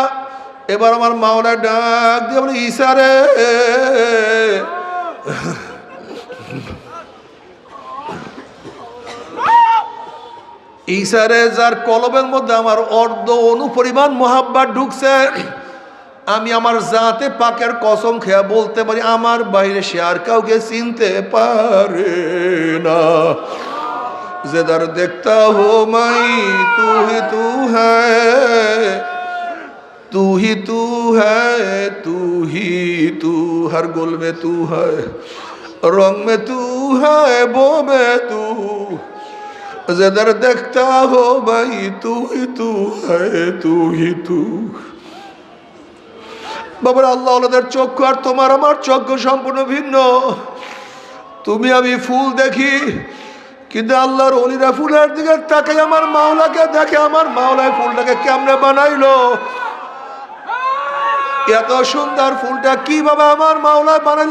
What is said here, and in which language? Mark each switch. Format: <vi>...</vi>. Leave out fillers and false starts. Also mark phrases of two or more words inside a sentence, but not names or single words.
<bn>এবার আমার মাওলা ডাক দিয়ে বলে, ঈসা রে, ঈসা রে, যার কলবের মধ্যে আমার অর্ধ অণু পরিমাণ মুহাব্বত ঢুকছে, আমি আমার জাতে পাকের কসম খেয়া বলতে পারি আমার বাইরে সে আর কাউকে চিনতে পারে না।</bn> <hi>जिधर देखता हो मैं तू ही तू है, तू ही तू है, तू ही तू, हर गुल में तू है, रंग में तू है, बो में तू, जिधर देखता हो भाई तू ही तू है, तू ही तू।</hi> <bn>বাবার আল্লাহ ওদের চক্ষু আর তোমার আমার চক্ষু সম্পূর্ণ ভিন্ন। তুমি আমি ফুল দেখি, কিন্তু আল্লাহর ওলিরা ফুলের দিকে তাকে আমার মাওলাকে দেখে। আমার মাওলায় ফুলটাকে কেমনে বানাইলো এত সুন্দর ফুলটা কিভাবে আমার মাওলা বানাইল?</bn>